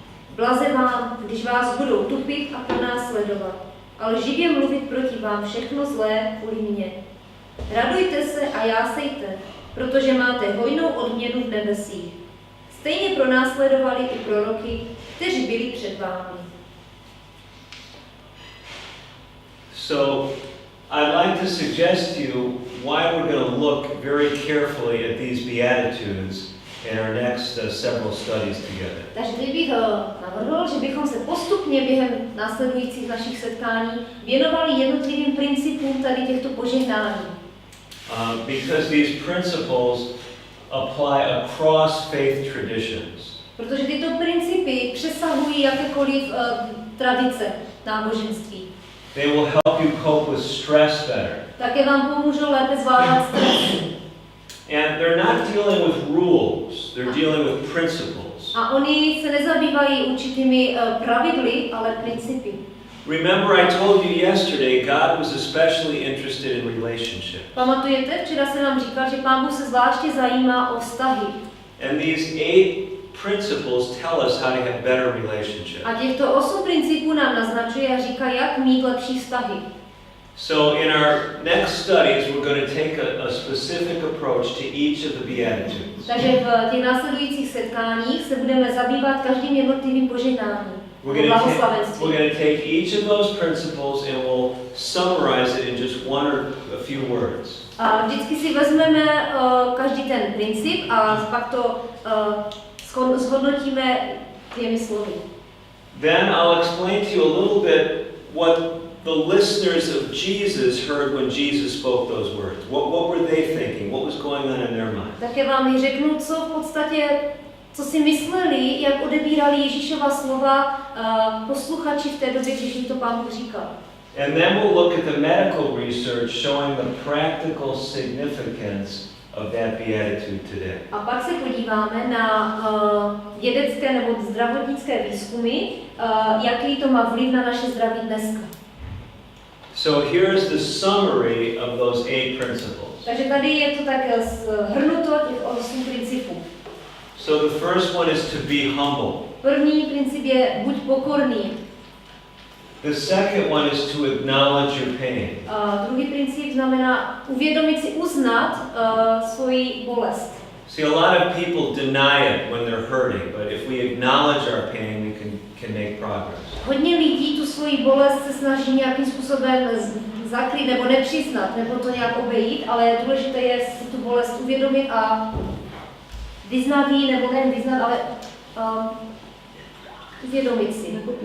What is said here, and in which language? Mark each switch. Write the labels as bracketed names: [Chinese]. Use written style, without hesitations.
[Czech] Blaze vám, když vás budou tupit a pronásledovat, ale živě mluvit proti vám všechno zlé kvůli mně. Radujte se a jásejte, protože máte hojnou odměnu v nebesích. Stejně pronásledovali i proroky, kteří byli před vámi. [English] So, I'd like to suggest to you why we're going to look very carefully at these Beatitudes in our next several studies together. [Czech] Takže bych navrhl, že bychom se postupně během následujících našich setkání věnovali jednotlivým principům tady těchto požehnání. [English] Because these principles apply across faith traditions. [Czech] Protože tyto principy přesahují jakékoliv tradice náboženství. [English] They will help you cope with stress better. [Czech] Také vám pomůžou lépe zvládat stres. [English] And they're not dealing with rules, they're dealing with principles. [Czech] A oni se nezabývají určitými pravidly, ale principy. [English] Remember I told you yesterday God was especially interested in relationship. [Czech] Pamatujete, včera jsem vám říkal, že Pán Bůh se zvláště zajímá o vztahy. [English] And these 8 principles tell us how to have better relationships. [Czech] A těchto 8 principů nám naznačuje a říká, jak mít lepší vztahy. [English] So in our next studies we're going to take a specific approach to each of the Beatitudes. [Czech] Takže v těch následujících setkáních se budeme zabývat každým jednotlivým požehnáním. [English] We're going to take each of those principles and we'll summarize it in just one or a few words. [Czech] A vždycky si vezmeme každý ten princip a pak to zhodnotíme těmi slovy. [English] Then I'll explain to you a little bit what the listeners of Jesus heard when Jesus spoke those words. What were they thinking? What was going on in their mind? [Czech] Také vám řeknu, co v podstatě, co si mysleli, jak odebírali Ježíšova slova posluchači v té době, když jim to Pán Bůh říkal. [English] And then we'll look at the medical research showing the practical significance of that beatitude today. [Czech] A pak se podíváme na vědecké nebo zdravotnické výzkumy, jaký to má vliv na naše zdraví dneska. [English] So here's the summary of those 8 principles. [Czech] Takže tady je to tak shrnuto těch 8 principů. [English] So the first one is to be humble. [Czech] První princip je buď pokorný. [English] The second one is to acknowledge your pain. [Czech] Druhý princip znamená uvědomit si, uznat svoji bolest. [English] See, a lot of people deny it when they're hurting, but if we acknowledge our pain, we can make progress. [Czech] Hodně lidí tu svoji bolest se snaží nějakým způsobem zakrýt nebo nepřiznat, nebo to nějak obejít, ale důležité je si tu bolest uvědomit a vyznat ji, nebo nejen vyznat, ale uvědomit si.